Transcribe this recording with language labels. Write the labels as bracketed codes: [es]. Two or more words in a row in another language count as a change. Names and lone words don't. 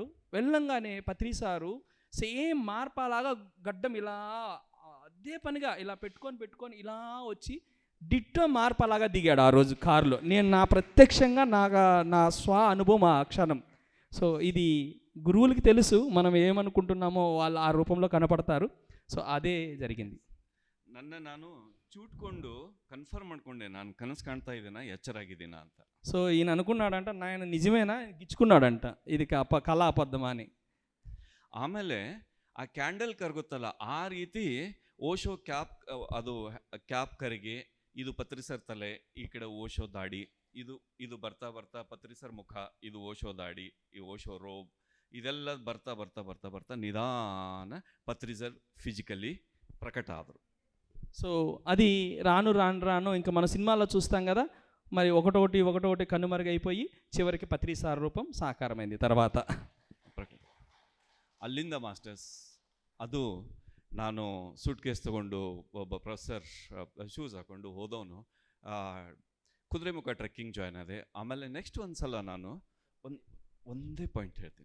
[te] వెళ్ళంగానే పత్రి సారు సేమ్ మార్పలాగా గడ్డం ఇలా అదే పనిగా ఇలా పెట్టుకొని ఇలా వచ్చి డిట్టో మార్పలాగా దిగాడు ఆ రోజు కారులో. నేను నా ప్రత్యక్షంగా నా స్వ అనుభవం ఆ క్షణం. సో ఇది గురువులకి తెలుసు మనం ఏమనుకుంటున్నామో వాళ్ళు ఆ రూపంలో కనపడతారు. సో అదే జరిగింది. [kn] ನಾನು ಚೂಟ್ಕೊಂಡು ಕನ್ಫರ್ಮ್ ಮಾಡ್ಕೊಂಡೆ, ನಾನು ಕನಸು ಕಾಣ್ತಾ ಇದ್ದೀನ, ಎಚ್ಚರಾಗಿದ್ದೀನ ಅಂತ. [te] సో ఈయన అనుకున్నాడంట, నాయన నిజమేనా గిచ్చుకున్నాడంట, ఇది కళ ಅಬದ್ಧమా అని. [kn] ಆಮೇಲೆ ಆ ಕ್ಯಾಂಡಲ್ ಕರಗುತ್ತಲ್ಲ, ಆ ರೀತಿ ಓಶೋ ಕ್ಯಾಪ್, ಅದು ಕ್ಯಾಪ್ ಕರಿಗೆ, ಇದು ಪತ್ರಿಸರ್ ತಲೆ, ಈ ಕಡೆ ಓಶೋ ದಾಡಿ, ಇದು ಬರ್ತಾ ಬರ್ತಾ ಪತ್ರಿಸರ್ ಮುಖ, ಇದು ಓಶೋ ದಾಡಿ, ಈ ಓಶೋ ರೋಬ್, ಇದೆಲ್ಲ ಬರ್ತಾ ಬರ್ತಾ ಬರ್ತಾ ಬರ್ತಾ ನಿಧಾನ ಪತ್ರಿಸರ್ ಫಿಸಿಕಲಿ ಪ್ರಕಟ ಆದರು. [te] సో అది రాను రాను రాను ఇంకా మన సినిమాలో చూస్తాం కదా, మరి ఒకటొకటి కనుమరుగైపోయి చివరికి పత్రి సార్ రూపం సాకారమైంది తర్వాత. [kn] ಅಲ್ಲಿಂದ ಮಾಸ್ಟರ್ಸ್ ಅದು ನಾನು [en] suit case [kn] ತೊಗೊಂಡು ಒಬ್ಬ [en] professor shoes [kn] ಹಾಕ್ಕೊಂಡು ಹೋದವನು ಕುದುರೆಮುಖ [en] trekking join [kn] ಆದೆ. ಆಮೇಲೆ ನೆಕ್ಸ್ಟ್ ಒಂದು ಸಲ ನಾನು ಒಂದೇ ಪಾಯಿಂಟ್ ಹೇಳ್ತೀನಿ.